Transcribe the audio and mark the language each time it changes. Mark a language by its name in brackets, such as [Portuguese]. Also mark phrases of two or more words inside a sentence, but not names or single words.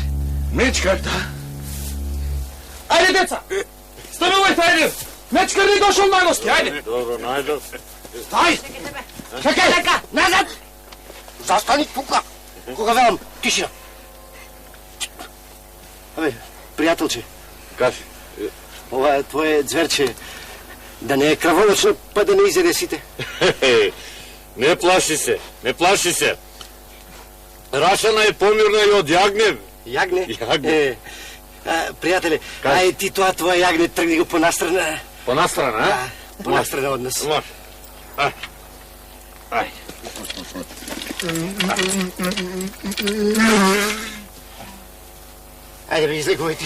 [Macedonian] Mečkar? Да. Айде, деца! Станувайте, айде! [Bulgarian] Мечкар ни дошъл на гости, айде! [Macedonian] Dobro, Najdo. [Bulgarian] Стай! Чакай! Назад! Застани тука! [Macedonian] Кога велам, тишина! Абе, приятелче, Кажи. ова е твое зверче. Да не е кръвоночно, па да не изеде сите. Не плаши се, не плаши се. Рашана е помирна и од јагнев. [Bulgarian] Ягне? Ягне. Приятеле, ай ти това твое ягне тръгни го понастрана. Понастрана, а? Понастрана от нас. [Macedonian] Може. Ай. Айде бе, излегувайте.